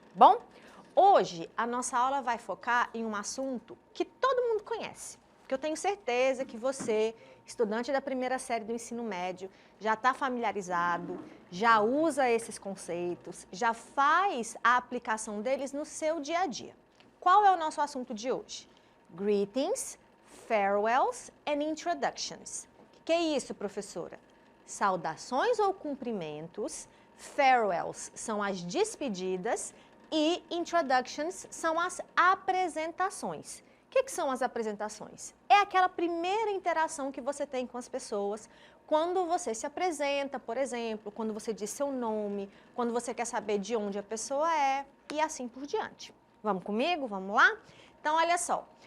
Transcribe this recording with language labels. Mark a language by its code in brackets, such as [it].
[pt] Bom, hoje a nossa aula vai focar em um assunto que todo mundo conhece, porque eu tenho certeza que você, estudante da primeira série do ensino médio, já está familiarizado, já usa esses conceitos, já faz a aplicação deles no seu dia a dia. Qual é o nosso assunto de hoje? [en] Greetings, farewells and introductions. [pt] O que é isso, professora? Saudações ou cumprimentos, farewells são as despedidas e introductions são as apresentações. O que são as apresentações? É aquela primeira interação que você tem com as pessoas quando você se apresenta, por exemplo, quando você diz seu nome, quando você quer saber de onde a pessoa é e assim por diante. Vamos comigo? Vamos lá? Então, olha só.